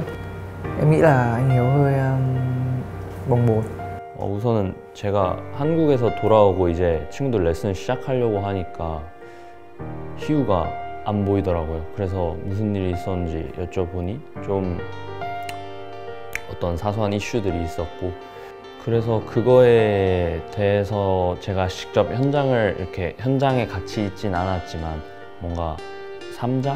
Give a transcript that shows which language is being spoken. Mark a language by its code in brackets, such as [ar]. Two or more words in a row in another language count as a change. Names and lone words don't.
[vi] Em nghĩ là anh Hiếu hơi bồng bột. [ko] 우선은 제가 한국에서 돌아오고 이제 친구들 레슨을 시작하려고 하니까 희우가 안 보이더라고요. 그래서 무슨 일이 있었는지 여쭤보니 좀 어떤 사소한 이슈들이 있었고, 그래서 그거에 대해서 제가 직접 현장에 같이 있진 않았지만 뭔가 3자?